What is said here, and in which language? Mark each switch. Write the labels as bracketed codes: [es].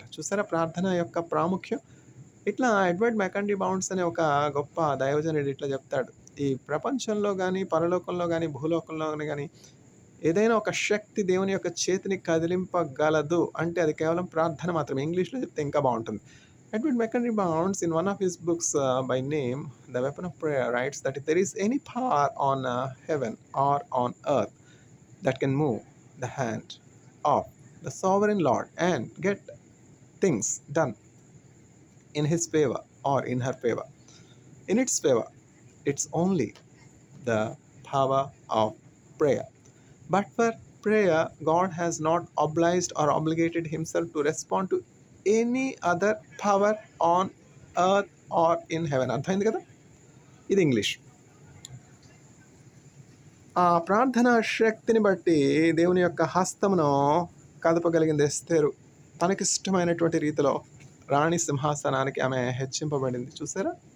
[te] చూసారా ప్రార్థన యొక్క ప్రాముఖ్యం? ఇట్లా ఎడ్వర్డ్ మెకండీ బౌండ్స్ అనే ఒక గొప్ప దైవజనుడు ఇట్లా చెప్తాడు. ఈ ప్రపంచంలో గానీ, పరలోకంలో గానీ, భూలోకంలో గానీ ఏదైనా ఒక శక్తి దేవుని యొక్క చేతిని కదిలింపగలదు అంటే అది కేవలం ప్రార్థన మాత్రమే. ఇంగ్లీష్‌లో చెప్తే ఇంకా బావుంటుంది. [en] Edward McHenry Barnes, in one of his books by name The Weapon of Prayer, writes that if there is any power on heaven or on earth that can move the hand of the sovereign Lord and get things done in his favor or in her favor, in its favor, it's only the power of prayer. But for prayer, God has not obliged or obligated himself to respond to any other power on earth or in heaven. [te] అర్థమైంది కదా? ఇది English. ఆ ప్రార్థనా శక్తిని బట్టి దేవుని యొక్క హస్తమును కదపగలిగింది ఎస్తేరు. తనకిష్టమైనటువంటి రీతిలో రాణి సింహాసనానికి ఆమె హెచ్చింపబడింది. చూసారా?